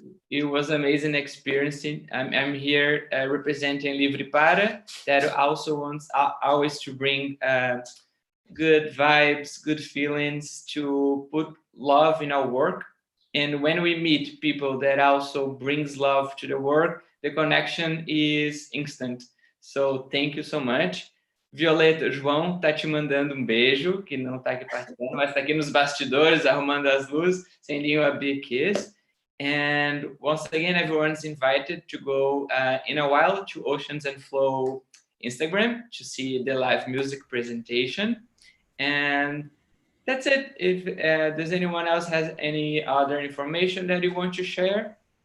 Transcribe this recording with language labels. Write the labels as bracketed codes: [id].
[en] It was an amazing experience. I'm here representing Livre Para, that also wants always to bring good vibes, good feelings, to put love in our work. And when we meet people that also brings love to the work, the connection is instant. So thank you so much. [pt] Violeta, João tá te mandando um beijo, que não tá aqui participando, mas tá aqui nos bastidores, arrumando as luzes, [en] sending you a big kiss. And once again, everyone's invited to go in a while to Oceans and Flow Instagram to see the live music presentation. And that's it. If does anyone else has any other information that you want to share?